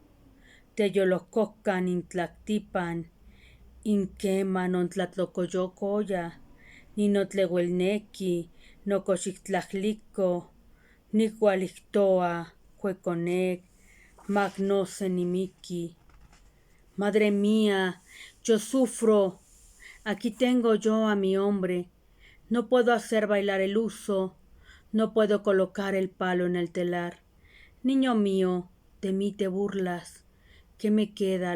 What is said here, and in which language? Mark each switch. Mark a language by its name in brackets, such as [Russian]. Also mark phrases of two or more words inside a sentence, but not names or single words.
[Nahuatl languages] teyolococan intlactipan, inquema nontlatlocoyocoya, ninotleuelnequi, nocoxictlajlico, nicualictoa, cueconec, magnosenimiqui. [Spanish] Madre mía, yo sufro, aquí tengo yo a mi hombre, no puedo hacer bailar el huso, no puedo colocar el palo en el telar. Niño mío, de mí te burlas, ¿qué me queda?